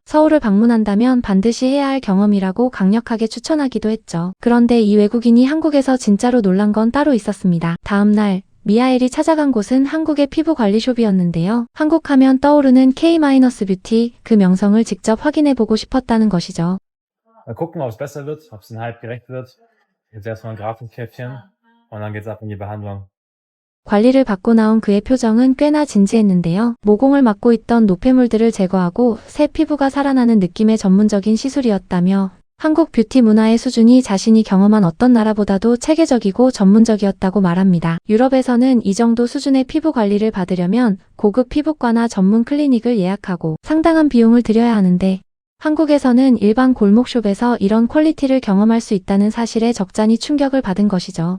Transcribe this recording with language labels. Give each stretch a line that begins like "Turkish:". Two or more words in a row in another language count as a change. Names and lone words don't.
Korean: 서울을 방문한다면 반드시 해야 할 경험이라고 강력하게 추천하기도 했죠. 그런데 이 외국인이 한국에서 진짜로 놀란 건 따로 있었습니다. 다음 날 미하엘이 찾아간 곳은 한국의 피부관리숍이었는데요. 한국 하면 떠오르는 K-뷰티, 그 명성을 직접 확인해보고 싶었다는 것이죠.
German: Mal gucken, ob es besser wird, ob es dem Hype gerecht wird. Jetzt erstmal ein Grafikkäppchen und dann geht's ab in die Behandlung.
Korean: 관리를 받고 나온 그의 표정은 꽤나 진지했는데요. 모공을 막고 있던 노폐물들을 제거하고 새 피부가 살아나는 느낌의 전문적인 시술이었다며 한국 뷰티 문화의 수준이 자신이 경험한 어떤 나라보다도 체계적이고 전문적이었다고 말합니다. 유럽에서는 이 정도 수준의 피부 관리를 받으려면 고급 피부과나 전문 클리닉을 예약하고 상당한 비용을 들여야 하는데 한국에서는 일반 골목숍에서 이런 퀄리티를 경험할 수 있다는 사실에 적잖이 충격을 받은 것이죠.